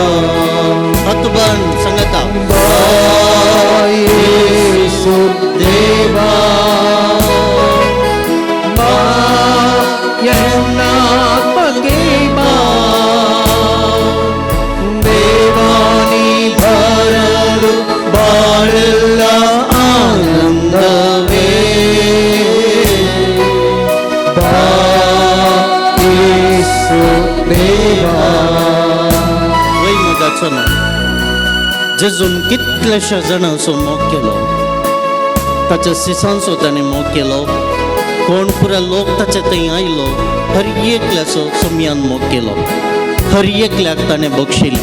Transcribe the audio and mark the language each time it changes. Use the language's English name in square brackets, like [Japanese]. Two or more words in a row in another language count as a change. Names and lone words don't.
[Kannada] ಹತ್ತು ಬಾನ್ ಸಂಗತ ಬಾ ಯೇಸು ದೇವಾ ಬಾ ಎನ್ನಾತ್ಮಕ್ಕೆ ಬಾ ದೇವಾನಿ ಬರಲು ಬಾಳೆಲ್ಲ ಆನಂದವೇ ಬಾ ಯೇಸು देवा. [Konkani] वय मगाचो ना जेजून कितलेशे जाणांचो मोग केलो, ताच्या सिसांचो ताणें मोग केलो, कोण पुरा लोक ताचे थंय आयलो, हर एकल्याचो समयान मोग केलो, हर एकल्याक ताणें बक्षिलें.